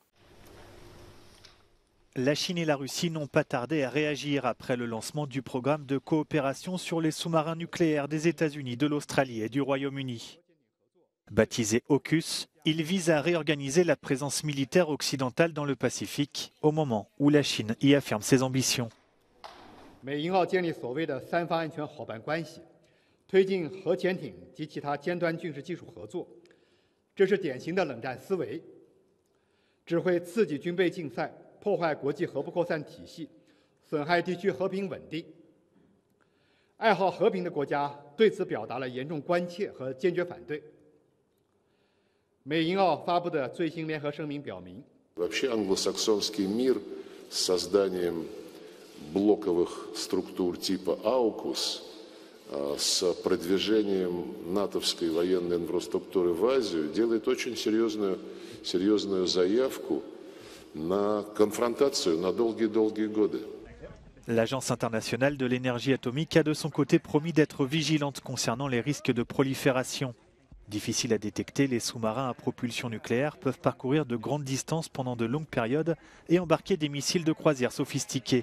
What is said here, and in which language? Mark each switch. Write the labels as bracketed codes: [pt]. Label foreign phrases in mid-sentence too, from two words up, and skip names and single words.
[fr] La Chine et la Russie n'ont pas tardé à réagir après le lancement du programme de coopération sur les sous-marins nucléaires des États-Unis, de l'Australie et du Royaume-Uni. Baptisé AUKUS, il vise à réorganiser la présence militaire occidentale dans le Pacifique au moment où la Chine y affirme ses ambitions. [zh] 美英澳建立所谓的三方安全伙伴关系，推进核潜艇及其他尖端军事技术合作，这是典型的冷战思维，只会刺激军备竞赛。破坏国际核不扩散体系，损害地区和平稳定。爱好和平的国家对此表达了严重关切和坚决反对。美英澳发布的最新联合声明表明 [ru] Вообще англосаксонский мир с созданием блоковых структур типа AUKUS, с продвижением натовской военной инфраструктуры в Азию делает очень серьезную заявку на конфронтацию на долгие годы. [fr] L'Agence internationale de l'énergie atomique a de son côté promis d'être vigilante concernant les risques de prolifération. Difficile à détecter, les sous-marins à propulsion nucléaire peuvent parcourir de grandes distances pendant de longues périodes et embarquer des missiles de croisière sophistiqués.